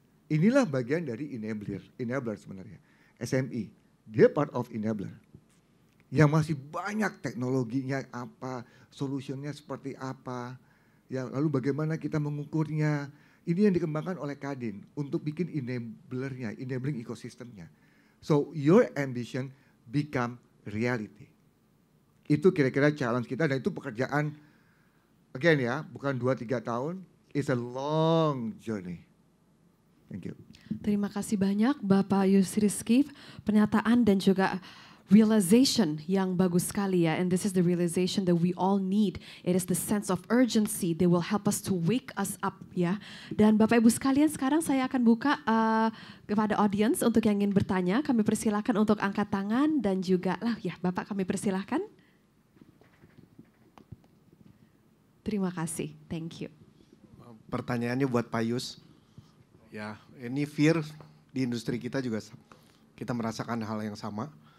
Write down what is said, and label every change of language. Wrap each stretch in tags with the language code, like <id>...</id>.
<id>Inilah bagian dari enabler sebenarnya. SME, dia</id> <en>part of enabler.</en> <id>Yang masih banyak teknologinya apa, solutionnya seperti apa. Ya, lalu bagaimana kita mengukurnya? Ini yang dikembangkan oleh Kadin untuk bikin enablernya, enabling ekosistemnya.</id> <en>So your ambition become reality.</en> <id>Itu kira-kira challenge kita dan itu pekerjaan, again ya, bukan 2-3 tahun,</id> <en>it's a long journey. Thank you.</en> <id>Terima kasih banyak Bapak Yusriski, pernyataan dan juga</id> <en>realization</en> <id>yang bagus sekali ya.</id> <en>And this is the realization that we all need. It is the sense of urgency that will help us to wake us up ya.</en> <id>Dan Bapak Ibu sekalian, sekarang saya akan buka kepada audience untuk yang ingin bertanya. Kami persilakan untuk angkat tangan dan juga ya Bapak kami persilakan. Terima kasih,</id> <en>thank you.</en> <id>Pertanyaannya buat Pak Yus. Ya, ini fear di industri kita juga kita merasakan hal yang sama.</id>